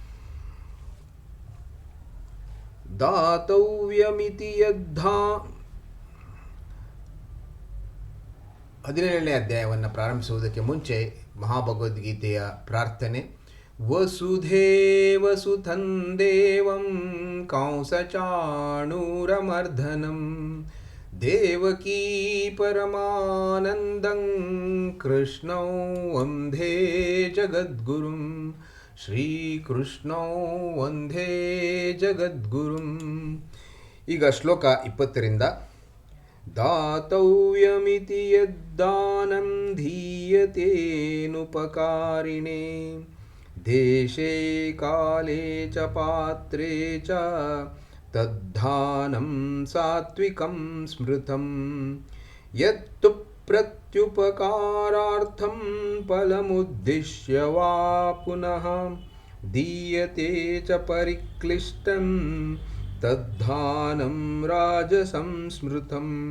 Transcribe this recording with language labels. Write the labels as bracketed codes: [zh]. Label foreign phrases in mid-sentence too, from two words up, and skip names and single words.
[sa] ದಾತವ್ಯಮಿತಿ ಯದ್ಧಾ [kn] 17ನೇ ಅಧ್ಯಾಯವನ್ನು ಪ್ರಾರಂಭಿಸುವುದಕ್ಕೆ ಮುಂಚೆ ಮಹಾಭಗವದ್ಗೀತೆಯ ಪ್ರಾರ್ಥನೆ. [sa] ವಸುಧೇವ ಸುತಂ ದೇವಂ ಕಂಸಚಾಣೂರಮರ್ಧನಂ ದೇವಕೀ ಪರಮಾನಂದಂ ಕೃಷ್ಣೌ ವಂದೇ ಜಗದ್ಗುರುಂ. ಶ್ರೀಕೃಷ್ಣೌ ವಂದೇ ಜಗದ್ಗುರುಂ. [kn] ಈಗ ಶ್ಲೋಕ 20 ರಿಂದ. [sa] ದಾತವ್ಯಮಿತಿ ಯದ್ದಾನಂ ಧೀಯತೇನುಪಕಾರಿಣೇ ದೇಶೇ ಕಾಲೇ ಚ ಪಾತ್ರೇ ಚ ತದ್ದಾನಂ ಸಾತ್ವಿಕಂ ಸ್ಮೃತಂ. ಯತ್ತು ಪ್ರತ್ಯುಪಕಾರಾರ್ಥಂ ಫಲಮುದ್ದಿಶ್ಯ ವಾ ಪುನಃ ದೀಯತೆ ಚ ಪರಿಕ್ಲಿಷ್ಟಂ ತದ್ದಾನಂ ರಾಜಸಂ ಸ್ಮೃತಂ.